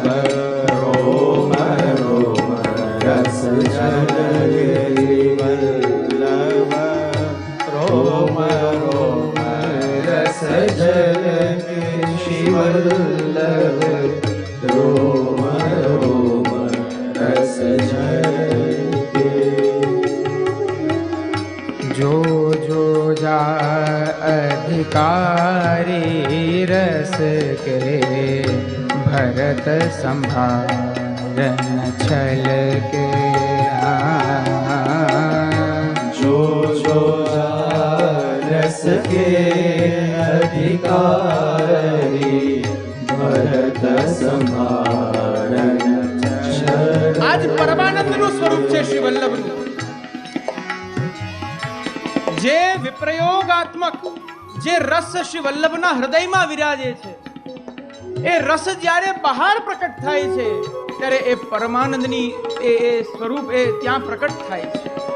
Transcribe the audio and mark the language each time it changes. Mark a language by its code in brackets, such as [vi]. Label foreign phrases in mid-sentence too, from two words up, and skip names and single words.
[gu] રોમ રોમ રસ જલ વલ્લભ રોમ રોમ રસ જલ શ્રી વલ્લભ રોમ રોમ રસ જલ. [hi] जो जो जा अधिकारी रस के भरत संभारन छल के. जो जो रस के अधिकारी भरत संभारन छल. [gu] આજ પરમાનંદનું સ્વરૂપ છે શ્રી વલ્લભનું. જે વિપ્રયોગાત્મક જે રસ શ્રી વલ્લભના હૃદયમાં વિરાજે છે, એ રસ જ્યારે બહાર પ્રકટ થાય છે ત્યારે એ પરમાનંદની એ સ્વરૂપ એ ત્યાં પ્રકટ થાય છે.